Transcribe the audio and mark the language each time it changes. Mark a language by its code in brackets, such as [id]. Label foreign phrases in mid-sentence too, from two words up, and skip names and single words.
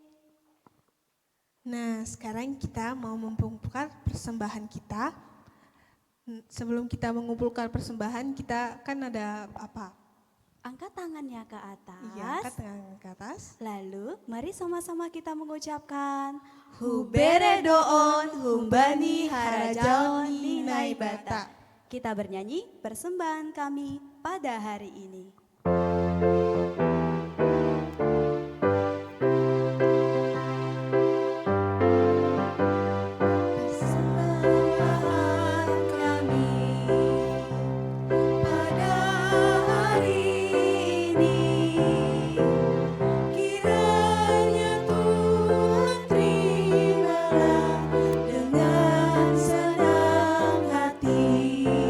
[id] Nah, sekarang kita mau mengumpulkan persembahan kita. Sebelum kita mengumpulkan persembahan, kita kan ada apa? Angkat tangannya ke atas. Iya, angkat tangan ke atas. Lalu mari sama-sama kita mengucapkan [bts] Hubere doon humbani harajaon ninai bata. [id] Kita bernyanyi persembahan kami pada hari ini. Persembahan kami pada hari ini, kiranya Tuhan terimalah dengan senang hati.